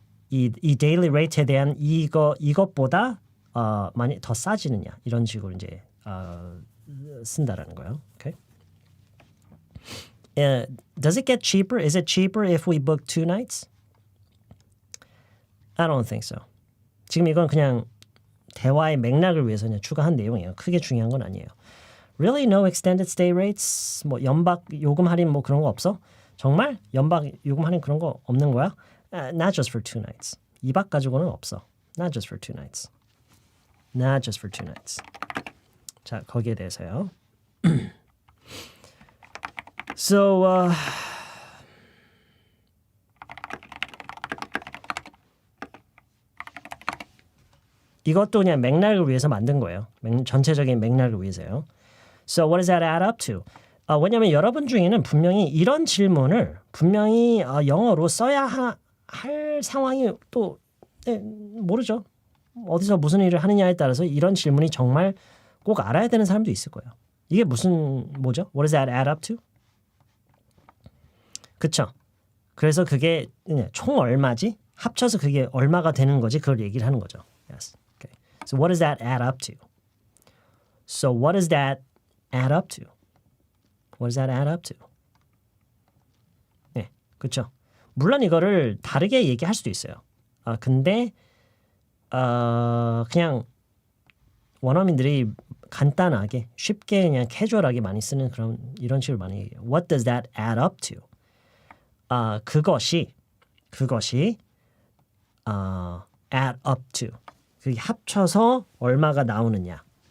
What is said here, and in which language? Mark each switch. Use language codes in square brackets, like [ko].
[ko] 이 daily rate에 대한 이것보다 많이 더 싸지느냐 이런 식으로 이제 쓴다라는 거예요. [en] Okay? Does it get cheaper? Is it cheaper if we book 2 nights? I don't think so. [ko] 지금 이건 그냥 대화의 맥락을 위해서 그냥 추가한 내용이에요. 크게 중요한 건 아니에요. [en] Really no extended stay rates? [ko] 뭐 연박 요금 할인 뭐 그런 거 없어? 정말? 연박 요금 할인 그런 거 없는 거야? [en] Not just for 2 nights. [ko] 2박 가지고는 없어. [en] Not just for 2 nights. Not just for 2 nights. [ko] 자, 거기에 대해서요. So, 이것도 그냥 맥락을 위해서 만든 거예요. 전체적인 맥락을 위해서요. [en] So, what does that add up to? [ko] 왜냐하면 여러분 중에는 분명히 이런 질문을 분명히 영어로 써야 할 상황이 또 모르죠. 어디서 무슨 일을 하느냐에 따라서 이런 질문이 정말 꼭 알아야 되는 사람도 있을 거예요. 이게 뭐죠? [en] What does that add up to? [ko] 그쵸? 그래서 그게 총 얼마지? 합쳐서 그게 얼마가 되는 거지? 그걸 얘기를 하는 거죠. [en] Yes. Okay. So what does that add up to? So what does that add up to? What does that add up to? [ko] 네, 그렇죠. 물론 이거를 다르게 얘기할 수도 있어요. 근데 그냥 원어민들이 간단하게 쉽게 그냥 캐주얼하게 많이 쓰는 그런 이런 식으로 많이 얘기해요. [en] What does that add up to? 그것이 add up to. [ko] 그게 합쳐서 얼마가 나오느냐.